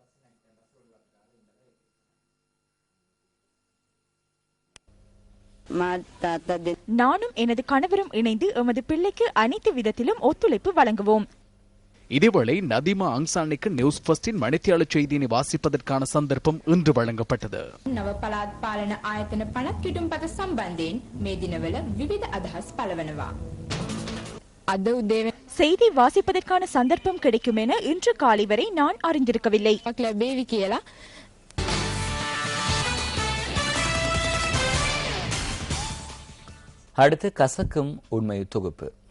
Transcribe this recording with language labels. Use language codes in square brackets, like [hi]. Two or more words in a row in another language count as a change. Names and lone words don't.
[ta] நானும் எனது கணவரும் இணைந்து எமது பிள்ளைக்கு அனைத்து விதத்திலும் ஒத்துழைப்பு வழங்குவோம். இதேவேளை நதிமா அங்சானிக்கு நியூஸ் ஃபர்ஸ்டின் மணித்தியாளர் செய்தியினை வாசிப்பதற்கான சந்தர்ப்பம் இன்று வழங்கப்பட்டது. [si] නව පළාත් පාලන ආයතන 50 කිටුම්පත සම්බන්ධයෙන් මේ දිනවල විවිධ අදහස් පළවනවා. අද උදේ [ta] செய்தி வாசிப்பதற்கான சந்தர்ப்பம் கிடைக்கும் என இன்று காலை வரை நான் அறிந்திருக்கவில்லை. [si] ලැබේවි කියලා [ta] அடுத்து கசக்கும் உண்மை தொகுப்பு.